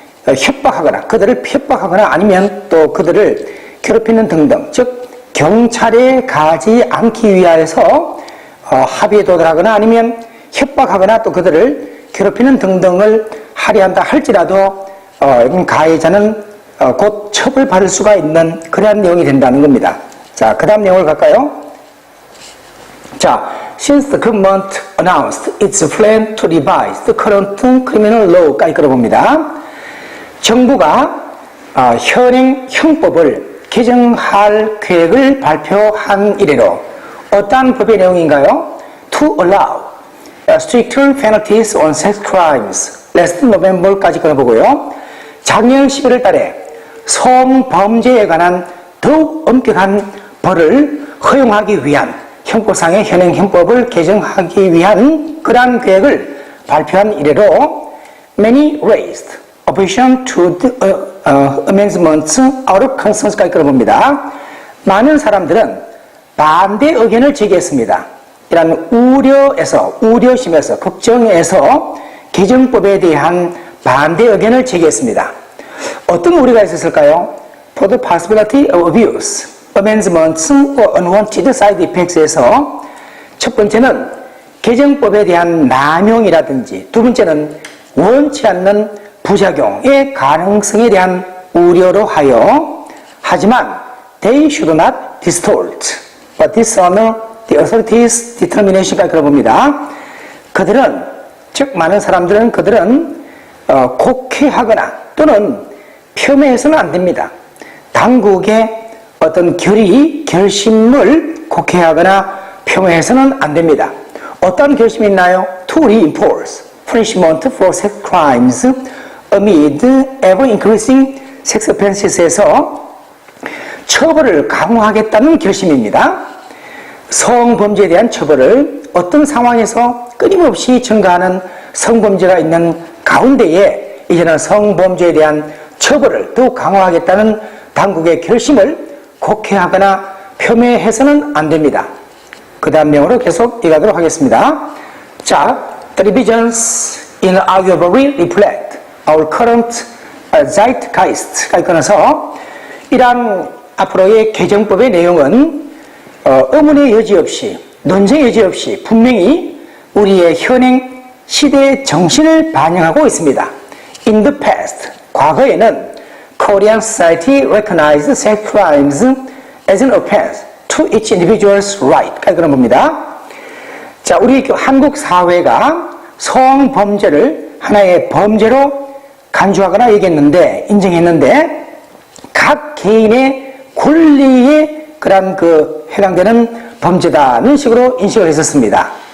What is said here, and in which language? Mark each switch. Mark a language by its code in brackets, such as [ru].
[ko] 협박하거나, 그들을 협박하거나 아니면 또 그들을 괴롭히는 등등, 즉 경찰에 가지 않기 위하여서 합의에 도달하거나 아니면 협박하거나 또 그들을 괴롭히는 등등을 하려 한다 할지라도 가해자는 곧 처벌받을 수가 있는 그러한 내용이 된다는 겁니다. 자, 그 다음 내용을 갈까요? [en] 자, since the government announced its plan to revise the current criminal law [ko] 까지 끌어봅니다. 정부가 현행 형법을 개정할 계획을 발표한 이래로 어떠한 법의 내용인가요? [en] To allow stricter penalties on sex crimes last November [ko] 까지 끌어보고요. 작년 11월 달에 성범죄에 관한 더욱 엄격한 벌을 허용하기 위한 형법상의 현행 형법을 개정하기 위한 그러한 계획을 발표한 이래로 [en] many raised opposition to the amendments out of concerns [ko] 까지 끌어봅니다. 많은 사람들은 반대 의견을 제기했습니다. 이런 우려심에서, 걱정에서 개정법에 대한 반대 의견을 제기했습니다. 어떤 우려가 있었을까요? [en] For the possibility of abuse, amendments or unwanted side effects [ko] 에서 첫 번째는 개정법에 대한 남용이라든지, 두 번째는 원치 않는 부작용의 가능성에 대한 우려로 하여, 하지만 [en] they should not distort but dishonor the authorities' determination [ko] 까지 들어봅니다. 그들은, 즉 많은 사람들은 그들은 곡해하거나 또는 폄훼해서는 안 됩니다. 당국의 어떤 결심을 곡해하거나 폄훼해서는 안 됩니다. 어떤 결심이 있나요? [en] To reinforce punishment for sex crimes amid ever-increasing sex offenses [ko] 에서 처벌을 강화하겠다는 결심입니다. 성범죄에 대한 처벌을 어떤 상황에서 끊임없이 증가하는 성범죄가 있는 가운데에 이제는 성범죄에 대한 처벌을 더욱 강화하겠다는 당국의 결심을 곡해하거나 폄훼해서는 안 됩니다. 그 다음 내용으로 계속 이어가도록 하겠습니다. 자, [en] the revisions inarguably reflect our current zeitgeist [ko] 까지 끊어서 이러한 앞으로의 개정법의 내용은 의문의 여지 없이, 논쟁의 여지 없이 분명히 우리의 현행 시대의 정신을 반영하고 있습니다. [en] In the past, [ko] 과거에는 [en] Korean society recognized sex crimes as an offense to each individual's right. [ko] 그런 겁니다. 자, 우리 한국 사회가 성범죄를 하나의 범죄로 간주하거나 얘기했는데, 인정했는데, 각 개인의 권리에 그런 해당되는 범죄다는 식으로 인식을 했었습니다.